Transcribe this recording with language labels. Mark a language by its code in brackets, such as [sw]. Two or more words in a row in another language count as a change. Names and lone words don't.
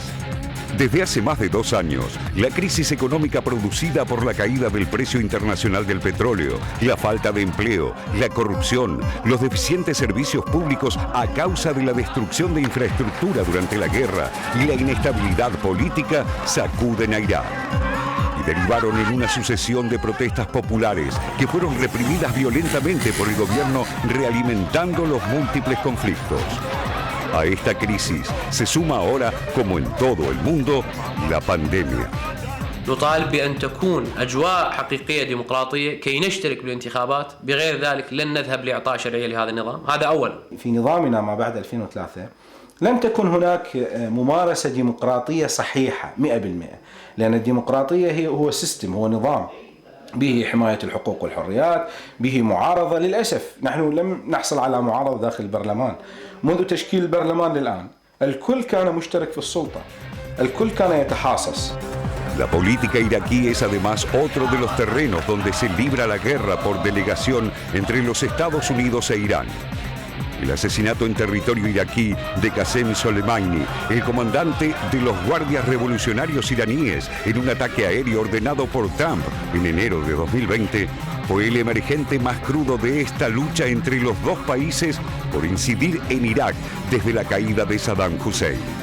[es] Desde hace más de 2 años, la crisis económica producida por la caída del precio internacional del petróleo, la falta de empleo, la corrupción, los deficientes servicios públicos a causa de la destrucción de infraestructura durante la guerra y la inestabilidad política sacuden a Irak. Y derivaron en una sucesión de protestas populares que fueron reprimidas violentamente por el gobierno, realimentando los múltiples conflictos. A esta crisis se suma ahora, como en todo el mundo, la pandemia. [ar] نطالب بأن تكون أجواء حقيقية ديمقراطية كي نشترك بالانتخابات، بغير ذلك لن نذهب لإعطاء شرعية لهذا النظام. هذا أولا. في نظامنا ما بعد 2003 لم تكن هناك ممارسة ديمقراطية صحيحة 100%، لأن الديمقراطية هو سيستم، هو نظام به حماية الحقوق والحريات، به معارضة. للأسف نحن لم نحصل على معارضة داخل البرلمان. منذ تشكيل البرلمان للآن الكل كان مشترك في السلطة، الكل كان يتحاصص. [es] La política iraquí es además otro de los terrenos donde se libra la guerra por delegación entre los Estados Unidos e Irán. El asesinato en territorio iraquí de Qasem Soleimani, el comandante de los guardias revolucionarios iraníes, en un ataque aéreo ordenado por Trump en enero de 2020, fue el emergente más crudo de esta lucha entre los dos países por incidir en Irak desde la caída de Saddam Hussein.